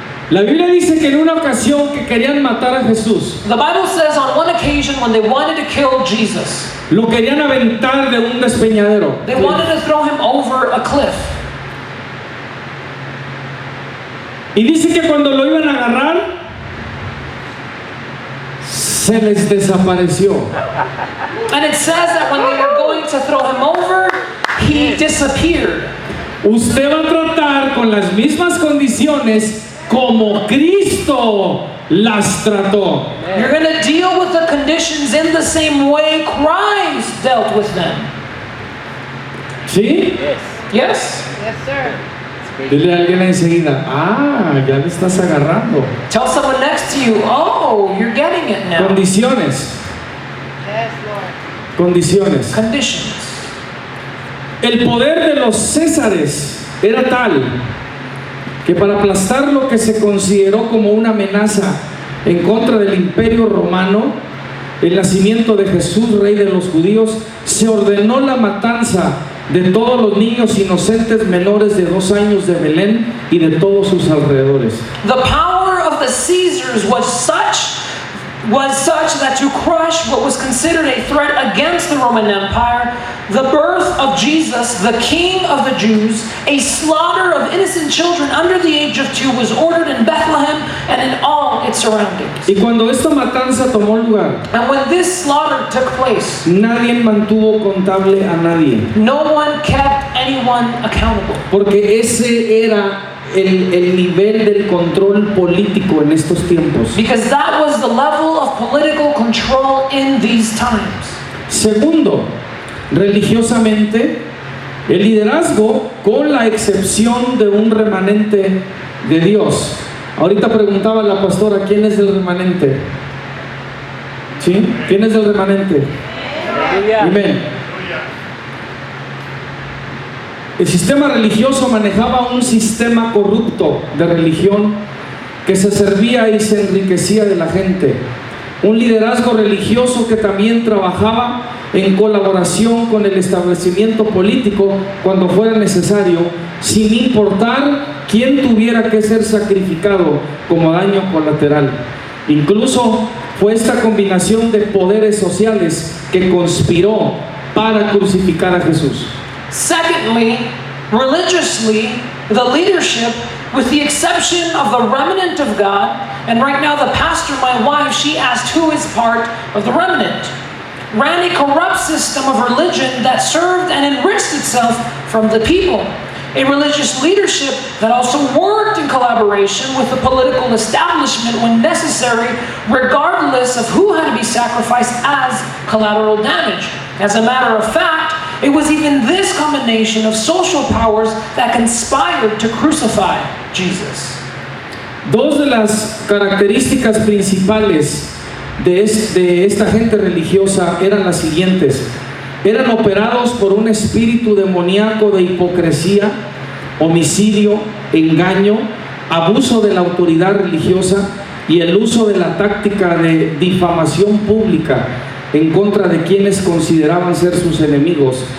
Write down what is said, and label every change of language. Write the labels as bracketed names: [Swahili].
[Spanish] La Biblia dice que en una ocasión que querían matar a Jesús, [English] The Bible says on one occasion when they wanted to kill Jesus, [Spanish] lo querían aventar de un despeñadero. [English] they wanted to throw him over a cliff. [Spanish] Y dice que cuando lo iban a agarrar, se les desapareció. [English] And it says that when they were going to throw him over, he disappeared. [Spanish] Usted va a tratar con las mismas condiciones como Cristo las trató. [English] You're going to deal with the conditions in the same way Christ dealt with them. [Spanish] ¿Sí? [English] Yes? Yes, sir. [Spanish] Dile a alguien enseguida, ya le estás agarrando. [English] Tell someone next to you, oh, you're getting it now. [Spanish] Condiciones, [English] Yes, Lord. [Spanish] condiciones. [English] Conditions. [Spanish] El poder de los Césares era tal que para aplastar lo que se consideró como una amenaza en contra del imperio romano, el nacimiento de Jesús, rey de los judíos, se ordenó la matanza de todos los niños inocentes menores de 2 años de Belén y de todos sus alrededores. [English] The power of the Caesars was such that to crush what was considered a threat against the Roman Empire, the birth of Jesus, the King of the Jews, a slaughter of innocent children under the age of 2 was ordered in Bethlehem and in all its surroundings. [Spanish] Y cuando esta matanza tomó lugar, [English] And when this slaughter took place, [Spanish] nadie mantuvo contable a nadie, [English] no one kept anyone accountable. [Spanish] porque ese era el nivel del control político en estos tiempos. [English] Because that was the level of political control in these times. [Spanish] Segundo, religiosamente, el liderazgo, con la excepción de un remanente de Dios. Ahorita preguntaba la pastora, ¿quién es el remanente? ¿Sí? ¿Quién es el remanente? Amén. El sistema religioso manejaba un sistema corrupto de religión que se servía y se enriquecía de la gente. Un liderazgo religioso que también trabajaba en colaboración con el establecimiento político cuando fuera necesario, sin importar quién tuviera que ser sacrificado como daño colateral. Incluso fue esta combinación de poderes sociales que conspiró para crucificar a Jesús. [English] Secondly, religiously, the leadership, with the exception of the remnant of God, And right now the pastor, my wife, she asked who is part of the remnant. Ran a corrupt system of religion that served and enriched itself from the people. A religious leadership that also worked in collaboration with the political establishment when necessary, regardless of who had to be sacrificed as collateral damage. As a matter of fact, it was even this combination of social powers that conspired to crucify Jesus. [Spanish] Dos de las características principales de esta gente religiosa eran las siguientes. Eran operados por un espíritu demoníaco de hipocresía, homicidio, engaño, abuso de la autoridad religiosa y el uso de la táctica de difamación pública en contra de quienes consideraban ser sus enemigos.